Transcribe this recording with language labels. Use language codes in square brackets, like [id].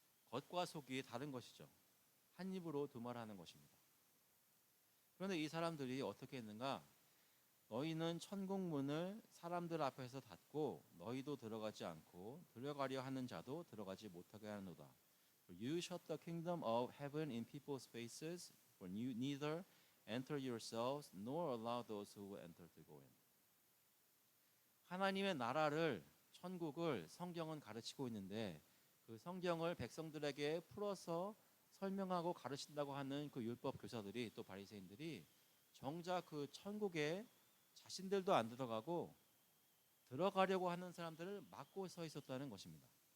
[ko] 겉과 속이 다른 것이죠. 한 입으로 두 말 하는 것입니다. 그런데 이 사람들이 어떻게 했는가? 너희는 천국 문을 사람들 앞에서 닫고 너희도 들어가지 않고 들어가려 하는 자도 들어가지 못하게 하노다. [en] For you shut the kingdom of heaven in people's faces, for you neither enter yourselves nor allow those who enter to go in. [ko] 하나님의 나라를 천국을 성경은 가르치고 있는데 그 성경을 백성들에게 풀어서 설명하고 가르친다고 하는 그 율법 교사들이 또 바리새인들이 정작 그 천국에 자신들도 안 들어가고 들어가려고 하는 사람들을 막고 서 있었다는 것입니다.